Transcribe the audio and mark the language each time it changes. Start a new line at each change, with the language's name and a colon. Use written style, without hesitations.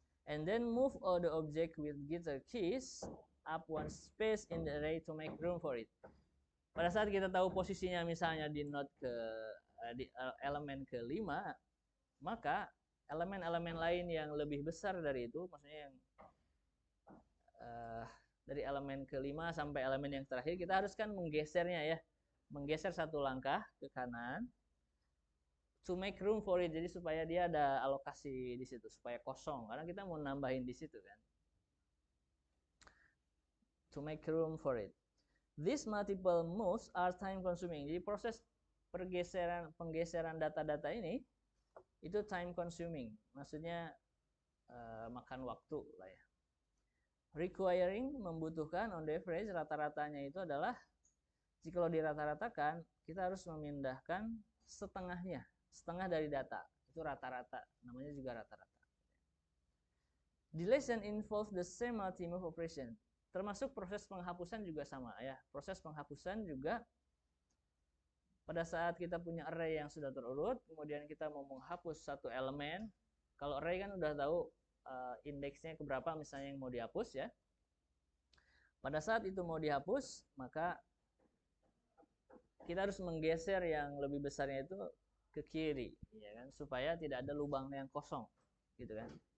English: And then move all the object with getter keys up one space in the array to make room for it.
Indonesian: Pada saat kita tahu posisinya misalnya di node di elemen ke-5, maka elemen-elemen lain yang lebih besar dari itu, maksudnya yang dari elemen ke-5 sampai elemen yang terakhir, kita harus kan menggesernya ya. Menggeser satu langkah ke kanan
English: to make room for it.
Indonesian: Jadi supaya dia ada alokasi di situ, supaya kosong. Karena kita mau nambahin di situ kan.
English: To make room for it. These multiple moves are time consuming.
Indonesian: Jadi proses penggeseran data-data ini itu time consuming. Maksudnya makan waktu lah ya. Requiring membutuhkan
English: on the average,
Indonesian: rata-ratanya itu adalah jika kalau dirata-ratakan kita harus memindahkan setengahnya, setengah dari data. Itu rata-rata, namanya juga rata-rata.
English: Deletion involves the same multi-move operation.
Indonesian: Termasuk proses penghapusan juga sama ya. Proses penghapusan juga pada saat kita punya array yang sudah terurut, kemudian kita mau menghapus satu elemen. Kalau array kan udah tahu indeksnya keberapa misalnya yang mau dihapus ya. Pada saat itu mau dihapus, maka kita harus menggeser yang lebih besarnya itu ke kiri, ya kan, supaya tidak ada lubang yang kosong, gitu kan.